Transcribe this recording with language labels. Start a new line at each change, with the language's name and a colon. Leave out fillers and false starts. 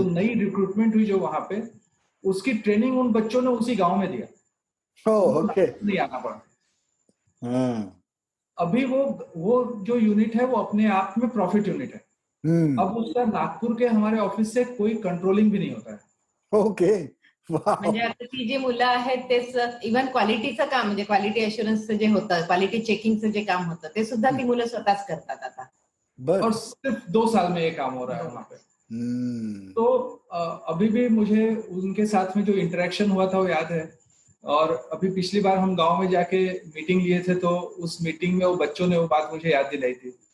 Hindi: तो नई रिक्रूटमेंट हुई जो वहां पे, उसकी ट्रेनिंग उन बच्चों ने उसी गांव में दिया।
English: Okay.
Hindi: नहीं आना पड़ा। अभी वो जो यूनिट है वो अपने आप में प्रॉफिट यूनिट है। अब उसका नागपुर के हमारे ऑफिस से कोई कंट्रोलिंग भी नहीं होता है।
English: Okay.
Marathi: म्हणजे आता ती जी मुलं आहेत तेच इव्हन क्वालिटीचं काम, म्हणजे क्वालिटी अश्युरन्सचं जे होतं, क्वालिटी चेकिंगचं जे काम होतं ते सुद्धा ती मुलं स्वतःच करतात आता।
Hindi: और सिर्फ 2 साल में ये काम हो रहा है वहां पे। तो अभी भी मुझे उनके साथ में जो इंटरेक्शन हुआ था वो याद है। और अभी पिछली बार हम गांव में जाके मीटिंग लिए थे तो उस मीटिंग में वो बच्चों ने वो बात मुझे याद दिलाई थी।